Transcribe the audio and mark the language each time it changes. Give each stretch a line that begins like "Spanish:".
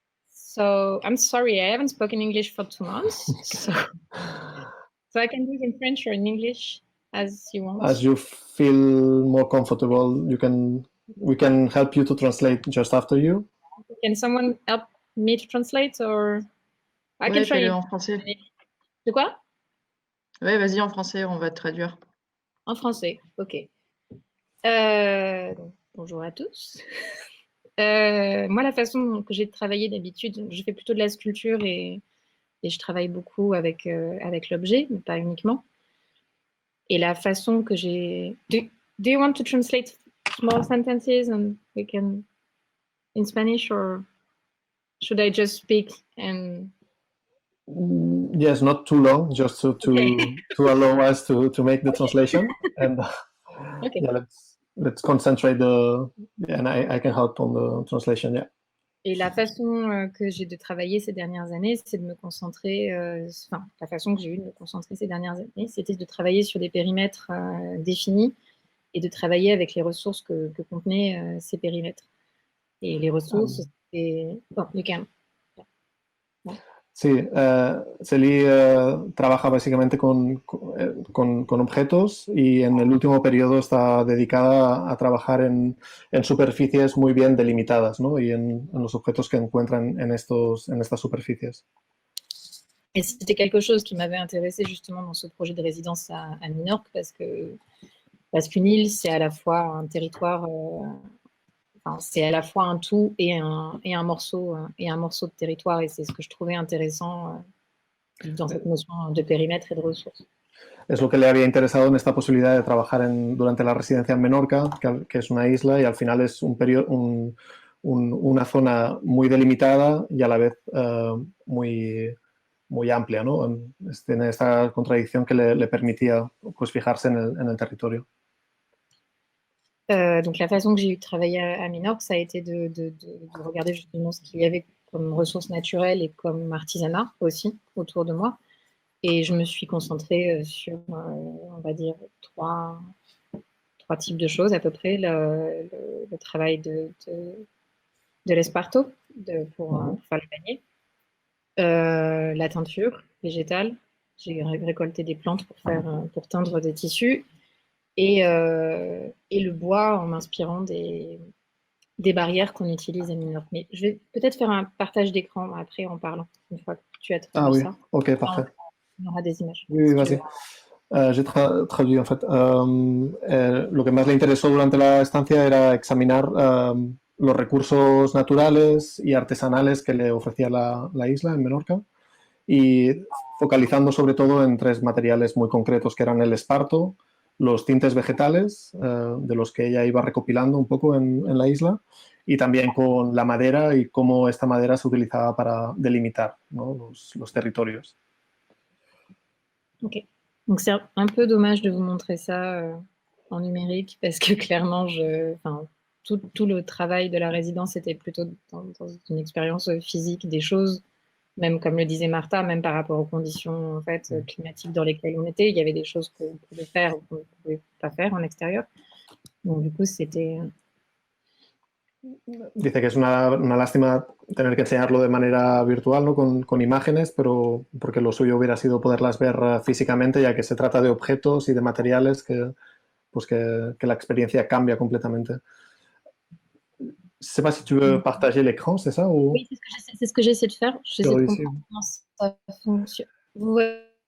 English: So I'm sorry, I haven't spoken English for 2 months, so I can do it in French or in English as you want. As you feel more comfortable, we can help you to translate just after you. Can someone help me to translate or I can
French: Ouais,
English: try
French: fais-le
English: it.
French: en français. De quoi? Ouais, vas-y en français, on va te traduire. En français, ok. Donc, bonjour à tous. Moi, la façon que j'ai de travailler d'habitude, je fais plutôt de la sculpture et je travaille beaucoup avec l'objet, mais pas uniquement. Et la façon que j'ai...
English: Do you want to translate small sentences and we can in Spanish, or should I just speak and... Yes, not too long, just to allow us to make the translation. And Okay. yeah, let's concentrate and I can help on the translation, yeah.
French: Et la façon que j'ai de travailler ces dernières années, c'est de me concentrer, la façon que j'ai eu de me concentrer ces dernières années, c'était de travailler sur des périmètres définis et de travailler avec les ressources que contenaient ces périmètres. Et les ressources, c'est... Bon,
English: you can.
Spanish: Sí, Célie trabaja básicamente con objetos y en el último periodo está dedicada a trabajar en superficies muy bien delimitadas, ¿no? Y en los objetos que encuentran en estas superficies.
French: Et c'était quelque chose qui m'avait intéressé justement dans ce projet de résidence à Minorque parce qu'une île, c'est à la fois un territoire... c'est à la fois un tout et un morceau de territoire, et c'est ce que je trouvais intéressant dans cette notion de périmètre et de ressources.
Spanish: Es lo que le había interesado en esta posibilidad de trabajar durante la residencia en Menorca, que es una isla y al final es una zona muy delimitada y a la vez muy amplia, ¿no? Tiene esta contradicción que le permitía pues, fijarse en el territorio.
French: Donc la façon que j'ai eu de travailler à Minorque, ça a été de regarder justement ce qu'il y avait comme ressources naturelles et comme artisanat aussi autour de moi. Et je me suis concentrée sur, on va dire, trois types de choses à peu près. Le travail de l'esparto pour faire le panier. La teinture végétale. J'ai récolté des plantes pour teindre des tissus. Et le bois en m'inspirant des barrières qu'on utilise à Minorque. Mais je vais peut-être faire un partage d'écran après en parlant, une fois que tu as traduit ça. Ok, parfait. On aura des images. Oui, vas-y. J'ai traduit en fait.
Spanish: Lo que más le interesó durante la estancia era examinar los recursos naturales y artesanales que le ofrecía la isla en Menorca y focalizando sobre todo en tres materiales muy concretos que eran el esparto, los tintes vegetales de los que ella iba recopilando un poco en la isla y también con la madera y cómo esta madera se utilizaba para delimitar, ¿no? los territorios. Ok.
French: Donc c'est un peu dommage de vous montrer ça en numérique parce que clairement, tout le travail de la résidence était plutôt dans une expérience physique des choses, même comme le disait Marta, même par rapport aux conditions en fait, climatiques dans lesquelles on était, il y avait des choses qu'on pouvait faire ou qu'on ne pouvait pas faire en extérieur. Donc du coup, c'était...
Spanish: Dice que es una lástima tener que enseñarlo de manera virtual, ¿no? con imágenes, pero porque lo suyo hubiera sido poderlas ver físicamente, ya que se trata de objetos y de materiales que la experiencia cambia completamente.
French: Je ne sais pas si tu veux partager l'écran, c'est ça ou... Oui, c'est ce que j'essaie de faire. J'essaie de comprendre comment ça fonctionne. Vous voyez,